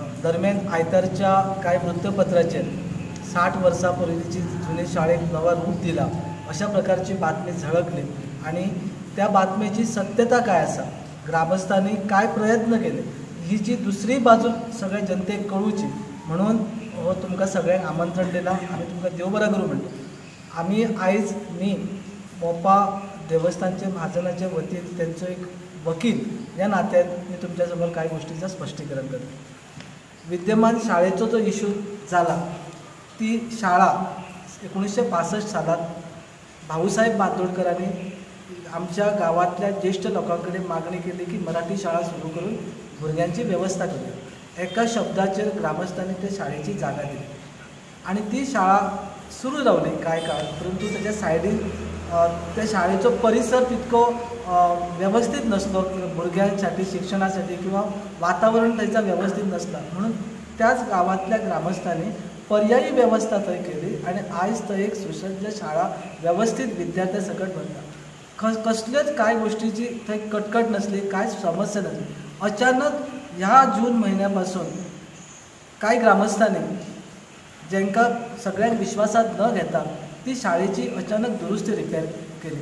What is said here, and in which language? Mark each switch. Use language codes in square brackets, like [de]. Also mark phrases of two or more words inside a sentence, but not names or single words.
[kok] दरम्यान आयतारच्या काय वृत्तपत्राचेर 60 वर्सांपूर्वीची जुने शाळेक नवा रूप दिला अशा प्रकारची बातमी झळकली आणि त्या बातमेची सत्यता काय आसा, ग्रामस्थांनी काय प्रयत्न केले, ही जी दुसरी बाजू सगळ्या जनतेक कळूची म्हणून हो तुमकां सगळ्यांक आमंत्रण दिलां आनी तुमकां देव बरें करूं म्हणटा. [mr] आमी आयज मोपा देवस्थानचे महाजनाचे वतीन त्यांचो एक वकील या नात्यान मी तुमच्या समोर काही गोष्टीचं स्पष्टीकरण करतो. विद्यमान शाळेचो जो इश्यू झाला ती शाळा 1965 सालात भाऊसाहेब बांदोडकरांनी आमच्या गावातल्या ज्येष्ठ लोकांकडे मागणी केली की मराठी शाळा सुरू करून भुरग्यांची व्यवस्था करूया. एका शब्दाचेर ग्रामस्थांनी त्या शाळेची जागा दिली आणि ती शाळा सुरू रावली काय काळ, परंतु त्याच्या सायडीन त्या शाळेचो परिसर तितको व्यवस्थित नसलो भुरग्यांसाठी शिक्षणासाठी किंवा वातावरण त्याचा व्यवस्थित नसला म्हणून त्याच गावातल्या ग्रामस्थांनी पर्यायी व्यवस्था थंय केली आणि आयज थंय एक सुसज्ज शाळा व्यवस्थित विद्यार्थ्यां सकट भरता. [kok] कसल्योच कांय गोष्टीची थंय कटकट नसली, कांयच समस्या नसली. अचानक ह्या जून म्हयन्यापासून कांय ग्रामस्थांनी जेंकां सगळ्यांक विश्वासात न घेता ती शाळेची अचानक दुरुस्ती रिपेर केली.